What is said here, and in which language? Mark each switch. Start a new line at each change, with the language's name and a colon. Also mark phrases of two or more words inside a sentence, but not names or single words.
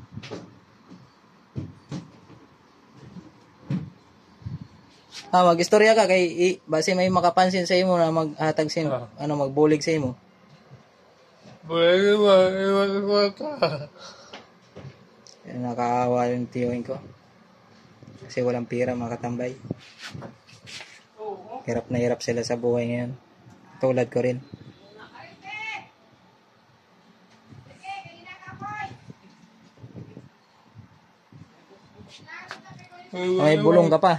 Hiligaynon: Mag-istorya ka kay base may makapansin sa imo na maghatag sa imo, magbulig sa imo.
Filipino: Nakaawa yung tiyuhin ko. Kasi walang pira mga katambay. Hirap na hirap sila sa buhay ngayon. Tulad ko rin. May bulong ka pa?